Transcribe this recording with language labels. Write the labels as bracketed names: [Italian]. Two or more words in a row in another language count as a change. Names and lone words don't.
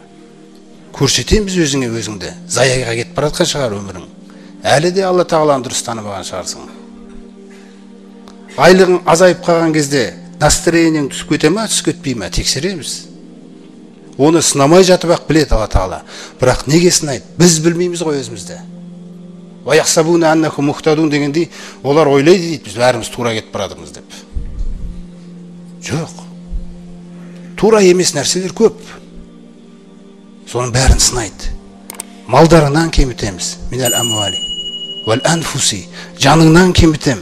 [Kazakh] Көрсетеміз өзіңе өзіңді. Заяға кетіп баратқан шығар өмірің. Әлі де Алла Тағаланы дұрыс танымаған шығарсың. Айлығың азайып қалған кезде настроениең түсіп кете ме, түсіп кетпей ме? Тексереміз. Оны сынамай жатып ақ біледі Алла Тағала. Бірақ неге сынайды? Біз білмейміз ғой өзімізді. [Arabic] ويحسبون أنهم مهتدون [Kazakh] дегендей, олар ойлайды дейді, біз бәріміз тура кетіп баратырмыз деп. Жоқ. Тура емес нәрселер көп. Соның бәрін сынайды. Малдарынан кемітеміз. [Arabic] من الأموال والأنفس, [Kazakh] жаныңнан кемітем.